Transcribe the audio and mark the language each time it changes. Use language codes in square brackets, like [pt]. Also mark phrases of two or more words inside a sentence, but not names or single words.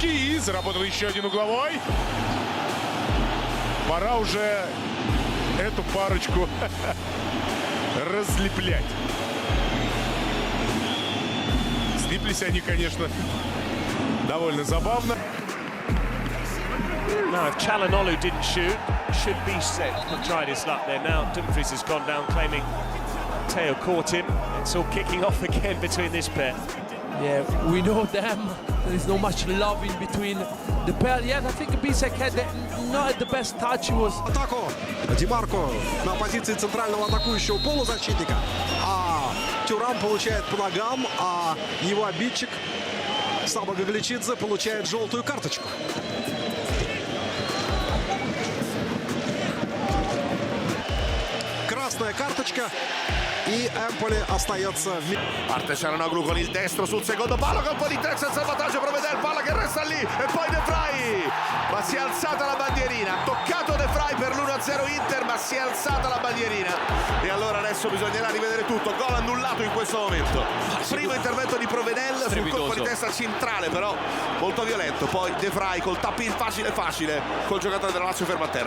[ru] И заработал еще один угловой. Пора уже эту парочку разлеплять. Слиплись они, конечно, довольно забавно. [en] Now, if Çalhanoğlu didn't should be set. He tried his luck there. Now Dumfries has gone down, claiming Teo caught him. It's all kicking off again between this pair. Yeah, we know them. There's not much love in between the pair. Yeah, I think Bisek had not the best touch. He was. [ru] Атаку. Ди Марко на позиции центрального атакующего полузащитника. А Тюрам получает по ногам, а его обидчик Саба Гагличидзе получает желтую карточку. Красная карточка. E Empoli остается в... [it] Parte Çalhanoğlu con il destro sul secondo palo, colpo di testa, il salvataggio, provvede il palla che resta lì e poi De Vrij, ma si è alzata la bandierina, ha toccato De Vrij per l'1-0 Inter, ma si è alzata la bandierina e allora adesso bisognerà rivedere tutto. Gol annullato in questo momento, primo intervento di Provedel sul colpo di testa centrale, però molto violento, poi De Vrij col tap in facile col giocatore della Lazio fermo a terra.